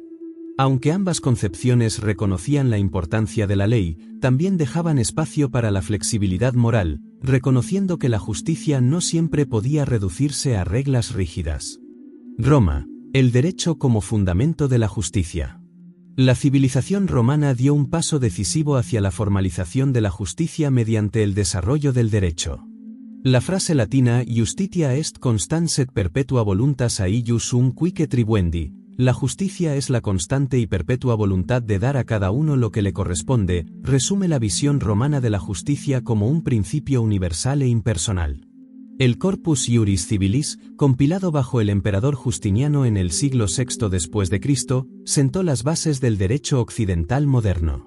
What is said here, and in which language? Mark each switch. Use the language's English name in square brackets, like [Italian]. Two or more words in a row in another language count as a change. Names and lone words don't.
[Spanish] Aunque ambas concepciones reconocían la importancia de la ley, también dejaban espacio para la flexibilidad moral, reconociendo que la justicia no siempre podía reducirse a reglas rígidas. Roma, el derecho como fundamento de la justicia. La civilización romana dio un paso decisivo hacia la formalización de la justicia mediante el desarrollo del derecho. La frase latina [Latin] "Justitia est constans et perpetua voluntas aius sum quique tribuendi", [Spanish] la justicia es la constante y perpetua voluntad de dar a cada uno lo que le corresponde, resume la visión romana de la justicia como un principio universal e impersonal. El Corpus Iuris Civilis, compilado bajo el emperador Justiniano en el siglo VI después de Cristo, sentó las bases del derecho occidental moderno.